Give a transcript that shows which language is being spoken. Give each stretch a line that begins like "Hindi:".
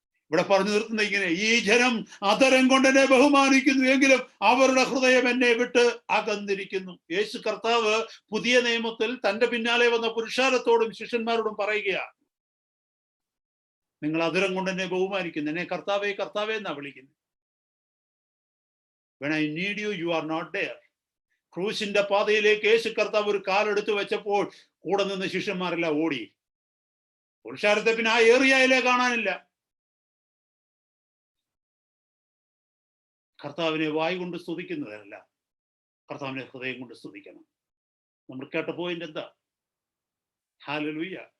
Malayalam: ഇവിടെ പറഞ്ഞു നിർത്തുന്ന ഇങ്ങനെ: ഈ ജനം അധരം കൊണ്ട് എന്നെ ബഹുമാനിക്കുന്നു, എങ്കിലും അവരുടെ ഹൃദയം എന്നെ വിട്ട് അകന്നിരിക്കുന്നു. യേശു കർത്താവ് പുതിയ നിയമത്തിൽ തന്റെ പിന്നാലെ വന്ന പുരുഷാരത്തോടും ശിഷ്യന്മാരോടും പറയുകയാണ്, നിങ്ങൾ അധരം കൊണ്ട് എന്നെ ബഹുമാനിക്കുന്നു, എന്നെ കർത്താവേ കർത്താവേ എന്നാ വിളിക്കുന്നു.
English: When I need you, you are not there.
Malayalam: ക്രൂശിന്റെ പാതയിലേക്ക് യേശു കർത്താവ് ഒരു കാലെടുത്ത് വെച്ചപ്പോൾ കൂടെ നിന്ന് ശിഷ്യന്മാരെല്ലാം ഓടി. പുരുഷാരത്തെ പിന്നെ ആ ഏറിയയിലെ കാണാനില്ല. കർത്താവിനെ വായ് കൊണ്ട് സ്തുതിക്കുന്നതല്ല, കർത്താവിനെ ഹൃദയം കൊണ്ട് സ്തുതിക്കണം. നമ്മൾ കേട്ട പോയിന്റ് എന്താ? ഹല്ലേലൂയ.